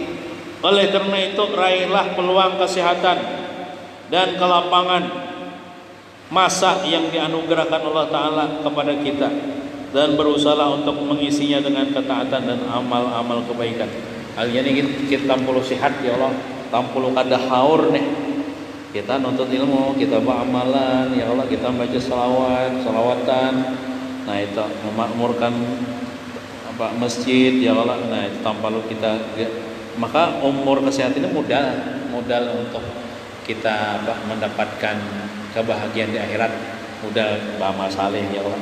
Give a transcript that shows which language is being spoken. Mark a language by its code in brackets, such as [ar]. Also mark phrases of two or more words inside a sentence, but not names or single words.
[id] Oleh karena itu raihlah peluang kesehatan dan kelapangan masa yang dianugerahkan Allah Ta'ala kepada kita, dan berusaha untuk mengisinya dengan ketaatan dan amal-amal kebaikan. [bjn] Hal ini kita tampulu sehat [ar] يا الله, [bjn] tampulu kada haur nih. [id] Kita nuntut ilmu, kita beramalan [ar] يا الله, [id] kita baca salawatan. Nah itu memakmurkan masjid [ar] يا الله. [bjn] Nah itu tampulu kita. [id] Maka umur kesehatan ini modal untuk kita mendapatkan kebahagiaan di akhirat, modal beramal saleh [ar] يا الله.